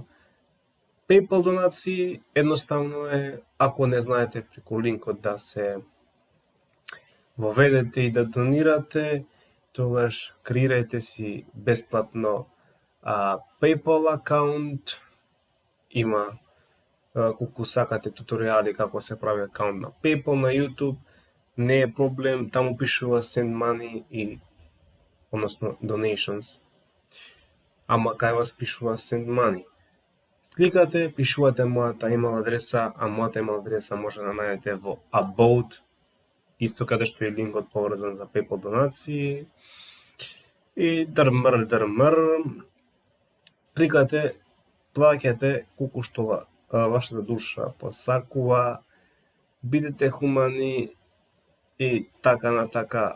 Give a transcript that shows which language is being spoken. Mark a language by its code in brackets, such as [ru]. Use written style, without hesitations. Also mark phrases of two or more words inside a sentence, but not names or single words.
[mk] PayPal донации едноставно е, ако не знаете, преку линкот да се воведете и да донирате, тогаш креирајте си бесплатно PayPal акаунт, има колку сакате туторијали како се прави акаунт на PayPal на YouTube, не е проблем, таму пишува [en] send money [mk] и односно donations. Ама кај вас пишува [en] send money. [mk] Кликате, пишувате мојата имейл адреса, а мојата имейл адреса може да најдете во About, исто каде што е линкот поврзан за PayPal донации. И дрмр. Кликате, плаќате колку што вашата душа посакува, бидете хумани и така на така.